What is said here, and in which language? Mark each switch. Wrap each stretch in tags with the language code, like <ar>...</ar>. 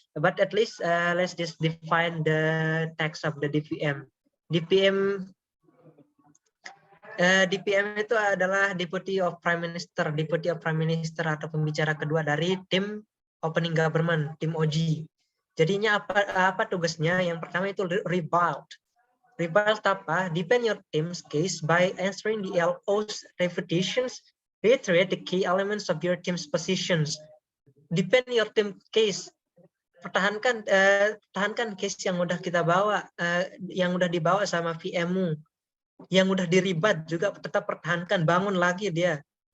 <en>But at least let's just define the text of the DPM.</en> <id>DPM itu adalah Deputy of Prime Minister atau pembicara kedua dari tim opening government, tim OG. Jadinya apa tugasnya? Yang pertama itu rebut. Rebut apa?</id> <en>Defend your team's case by answering the LO's refutations, reiterate the key elements of your team's positions. Defend your team case.</en> <id>Pertahankan case yang udah kita bawa, yang udah dibawa sama VMU, yang udah diribat juga tetap pertahankan, bangun lagi dia.</id>